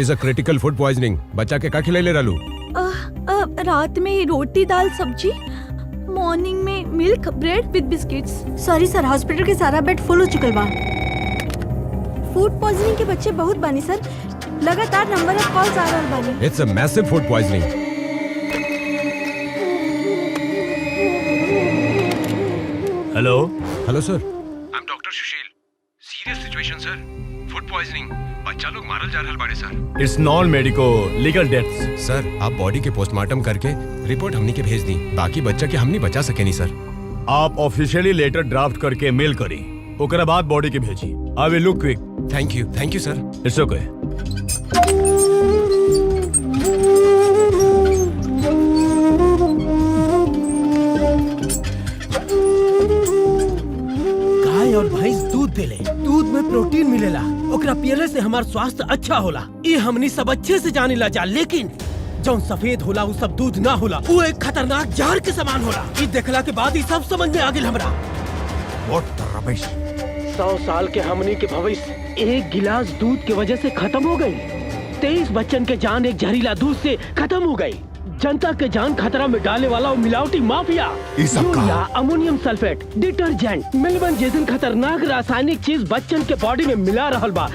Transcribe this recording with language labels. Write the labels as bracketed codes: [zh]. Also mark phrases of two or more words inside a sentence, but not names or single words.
[en] It is a critical food poisoning. [bho] बच्चा के का खिलाइले रहलू? रात में रोटी दाल सब्जी, मॉर्निंग में [en] milk bread with biscuits. [bho] सॉरी सर, हॉस्पिटल के सारा [en] bed full [bho] हो चुकल बा। फूड पॉइजनिंग के बच्चे बहुत बानी सर, लगातार [en] number of calls [bho] आ रहल बानी। [en] It's a massive food poisoning. हेलो Hello sir. I am Doctor Sushil. Serious situation sir. Food [bho] पॉइजनिंग, बच्चा लोग मारल जा रहल बाड़े सर। [en] It's non medico legal deaths. [bho] सर आप बॉडी के पोस्टमार्टम करके रिपोर्ट हमनी के भेज दी, बाकी बच्चा के हमनी बचा सके नहीं सर। आप [en] officially letter draft [bho] करके मेल करी, ओकरा बाद बॉडी के भेजी। [en] I will look quick. Thank you sir. It's okay. [bho] गाय और भैंस दूध देले, दूध में प्रोटीन मिलेला, ओकरा पियले से हमार स्वास्थ्य अच्छा होला। ये हमनी सब अच्छे से जाने जा, लेकिन जौन सफेद होला वो सब दूध ना होला, वो एक खतरनाक जहर के समान होला। ये देखला के बाद ही सब समझ में आ गेल हमरा। [en] What the rubbish? [bho] 100 साल के हमनी के भविष्य एक गिलास दूध के वजह से खत्म हो गई। 23 बच्चन के जान एक जहरीला दूध से खत्म हो गई। जनता के जान खतरा में डाले वाला वो मिलावटी माफिया, यूरिया, अमोनियम सल्फेट, डिटर्जेंट, मिलवन जैसन खतरनाक रासायनिक चीज बच्चन के बॉडी में मिला रहल बा।